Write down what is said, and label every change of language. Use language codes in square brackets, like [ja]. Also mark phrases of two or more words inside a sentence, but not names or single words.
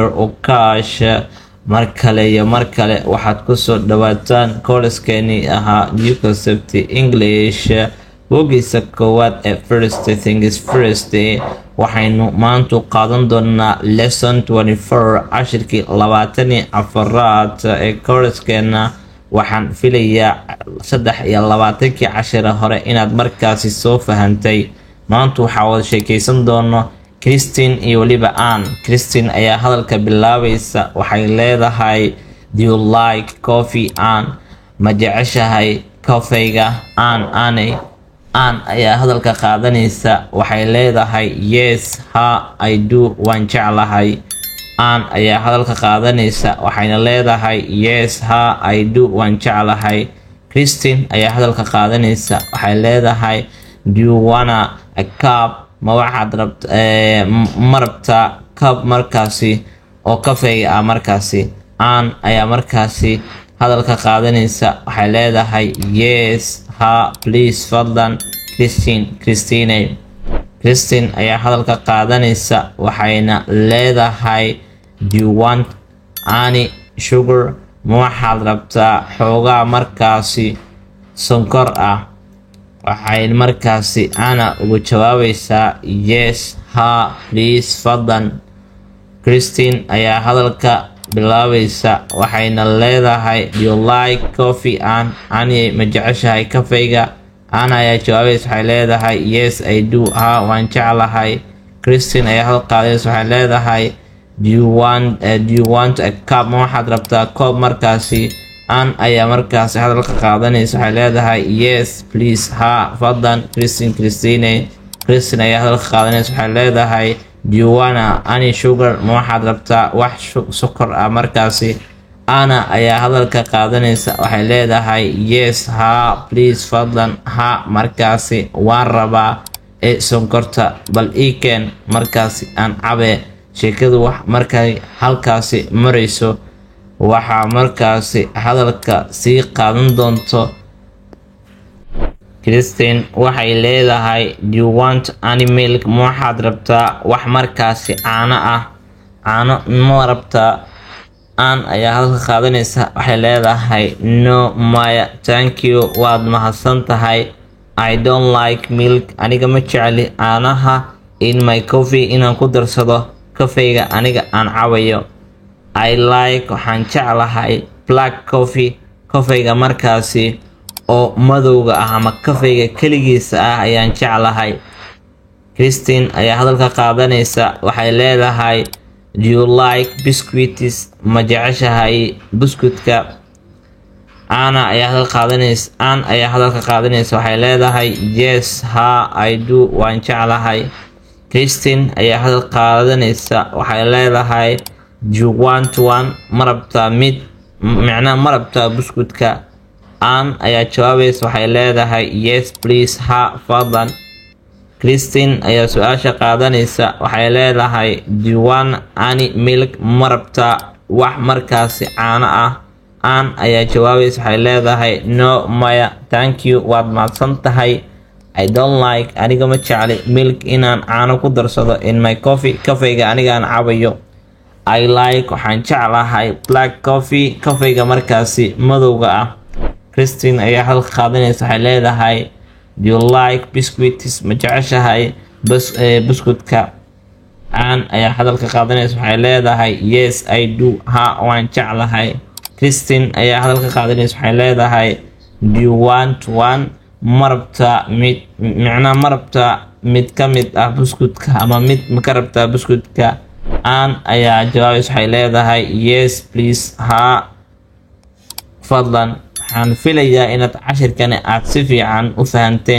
[so] Okash markale waxaad ku soo dhawaataan koorskeeni ahaa New Concept English bogiisa koowaad ee First Things First waxaynu maanta qaadan doonaa lesson 24 cashirkii 24aad ee koorskeena waxaan filayaa 23 cashir hore inaad markaasi soo fahantay maanta waxaa wada sheekaysan doono Christine iyo waliba Anne. Christine ayaa hadalka bilaabaysa waxay leedahay [en] do you like coffee [so] Anne? ma jeceshahay kafeega Anne ayaa hadalka qaadanaysa waxay leedahay [en] yes ha I do [so] waan jeclahay. Anne ayaa hadalka qaadanaysa waxayna leedahay [en] yes ha I do [so] waan jeclahay. Christine ayaa hadalka qaadanaysa waxay leedahay [en] do you wanna a cup? [so] ma waxaad rabtaa cup markaasi oo kafeega markaasi. Anne ayaa markaasi hadalka qaadanaysa waxay leedahay [en] yes ha please [so] fadlan Christine ayaa hadalka qaadanaysa waxayna leedahay [en] do you want any sugar? [so] ma waxaad rabtaa xoogaa markaasi sonkor waxay markaasi Anna ugu jawaabaysaa [en] yes ha please [so] fadlan. Christine ayaa hadalka bilaabaysa waxayna leedahay [en] do you like coffee [so] Anne ma jeceshahay kafeega? Anna ayaa jawaabaysa waxay leedahay [en] yes I do ha [so] waan jeclahay. Christine ayaa hadalka qaadanaysa waxay leedahay [en] do you want a cup? [so] ma waxaad rabtaa koob markaasi. Anne ayaa markaasi hadalka qaadanaysa waxay leedahay [en] yes please ha [so] fadlan Christine ayaa hadalka qaadanaysa waxay leedahay [en] do you wanna any sugar? [so] ma waxaad rabtaa wax sokor markaasi. Anna ayaa hadalka qaadanaysa waxay leedahay [en] yes ha please [so] fadlan ha markaasi waan rabaa sonkorta bal ii keen markaasi aan cabe. sheekadu wax markay halkaasi marayso waxaa markaasi hadalka sii qaadan doonto Christine waxay leedahay [en] do you want any milk? [so] ma waxaad rabtaa wax markaasi caano ma rabtaa. Anne ayaa hadalka qaadanaysa waxay leedahay no maya [en] thank you [so] waad mahadsan tahay. [en] I don't like milk [so] aniga ma jecli caanaha [en] in my coffee [so] inaan ku darsado kafeega aniga aan cabayo. [en] I like [so] waxaan jeclahay [en] black coffee [so] kafeega markaasi oo madowga ama kafeega kaligiisa ayaan jeclahay. Christine ayaa hadalka qaadanaysa waxay leedahay [en] do you like biscuits? [so] ma jeceshahay buskudka? Anne ayaa hadalka qaadanaysa waxay leedahay [en] yes ha I do [so] waan jeclahay. Christine ayaa hadalka qaadanaysa waxay leedahay [en] do you want one? [so] ma rabtaa buskudka? Anne ayaa jawaabaysa waxay leedahay [en] yes please ha [so] fadlan. Christine ayaa su-aasha qaadanaysa waxay leedahay [en] do you want any milk? [so] ma rabtaa wax markaasi caano Anne ayaa jawaabaysa waxay leedahay no maya [en] thank you [so] waad mahadsan tahay. [en] I don't like [so] aniga ma jecli milk inaan caano ku darsado [en] in my coffee [so] kafeega aniga aan cabayo. [en] I like [so] waxaan jeclahay [en] black coffee [so] kafeega markaasi madowga Christine ayaa hadalka qaadanaysa waxay leedahay [en] do you like biscuits? [so] ma jeceshahay buskudka? Anne ayaa hadalka qaadanaysa waxay leedahay [en] yes I do ha [so] waan jeclahay. Christine ayaa hadalka qaadanaysa waxay leedahay [en] do you want one? [so] ma rabtaa mid ka mid buskudka ama mid ma ka rabtaa buskudka? Anne ayaa jawaabaysa waxay leedahay [en] yes please ha [so] fadlan. waxaan filayaa inaad cashirkani aad si fiican u fahanteen.